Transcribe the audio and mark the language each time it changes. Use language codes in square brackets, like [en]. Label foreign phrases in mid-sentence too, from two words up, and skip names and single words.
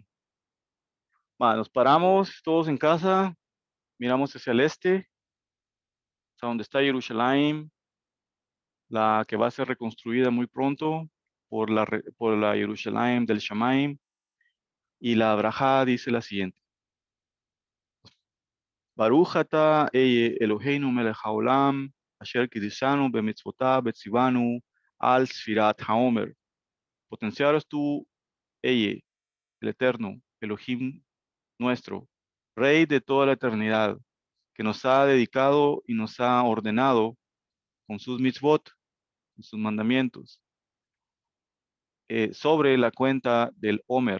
[es] Va, nos paramos todos en casa, miramos hacia el este, hasta donde está Jerusalén, la que va a ser reconstruida muy pronto por la Jerusalén del Shamaim. Y la brajá dice la siguiente. [he] ברוך אתה אלוהינו מלך העולם, אשר קדשנו במצוותיו וציוונו על ספירת העומר. [es] Potenciado es tú, el Eterno, Elohim nuestro, Rey de toda la eternidad, que nos ha dedicado y nos ha ordenado con sus mitzvot, con sus mandamientos, sobre la cuenta del Homer.